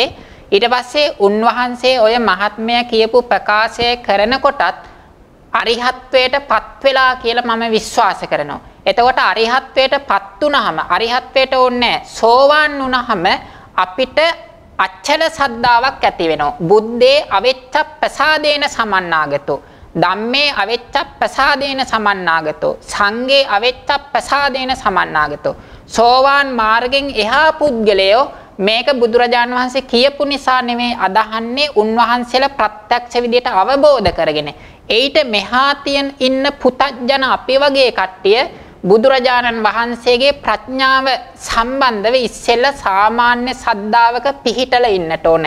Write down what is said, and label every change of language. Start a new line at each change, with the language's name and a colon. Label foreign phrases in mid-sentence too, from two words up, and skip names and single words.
Sinhala: ඊට පස්සේ උන්වහන්සේ ඔය මහත්මය කියපු ප්‍රකාශය කරනකොටත් අරිහත්වයට පත් වෙලා කියලා මම විශ්වාස කරනවා. එතකොට අරිහත්වයට පත් වුණාම අරිහත්වයට ඕනේ සෝවාන් වුණාම අපිට අච්චල සද්ධාාවක් ඇති වෙනවා.
Pali: බුද්දේ අවෙච්ච ප්‍රසාදේන සමන්නාගතෝ ධම්මේ අවෙච්ච ප්‍රසාදේන සමන්නාගතෝ සංඝේ අවෙච්ච ප්‍රසාදේන සමන්නාගතෝ.
Sinhala: සෝවාන් මාර්ගෙන් එහා පුද්ගලයෝ මේක බුදුරජාණන් වහන්සේ කියපු නිසා නෙමෙයි අදහන්නේ උන්වහන්සේලා ප්‍රත්‍යක්ෂ විදියට අවබෝධ කරගෙන. ඒිට මෙහා තියෙන ඉන්න පුතඥ අපි වගේ කට්ටිය බුදුරජාණන් වහන්සේගේ ප්‍රඥාව සම්බන්ධව ඉස්සෙල්ලා සාමාන්‍ය සද්ධාවක පිහිටලා ඉන්නට ඕනේ.